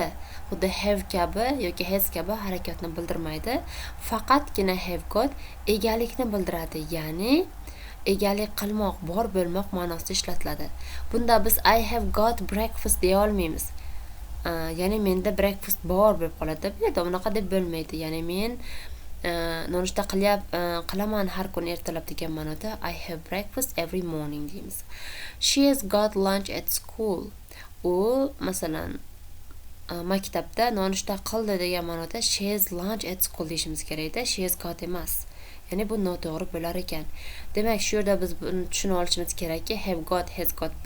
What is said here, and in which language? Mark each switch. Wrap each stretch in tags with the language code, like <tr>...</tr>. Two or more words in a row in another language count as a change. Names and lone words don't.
<uz>Xuddi have kabi yoki has kabi harakatni bildirmaydi. Faqatgina</uz> <en>have got</en> <uz>egalikni bildiradi, ya'ni egalik qilmoq, bor bo'lmoq ma'nosida ishlatiladi. Bunda biz</uz> <en>I have got breakfast</en> <uz>deya olmaymiz. Ya'ni menda breakfast bor bo'lib qoladi. Bu yerda unaqa deb bo'lmaydi. Ya'ni men nonushta qilaman har kun ertalab degan ma'noda</uz> <en>I have breakfast every morning</en> <uz>deymiz.</uz> <en>She has got lunch at school.</en> <uz>U masalan maktabda nonushta qildi degan ma'noda</uz> <en>she has lunch at school</en> <uz>deyishimiz kerak-da,</uz> <en>she has got</en> <uz>emas. Ya'ni bu noto'g'ri bo'lar ekan. Demak, shu yerda biz buni tushunib olishimiz kerakki,</uz> <en>have got, has got</en>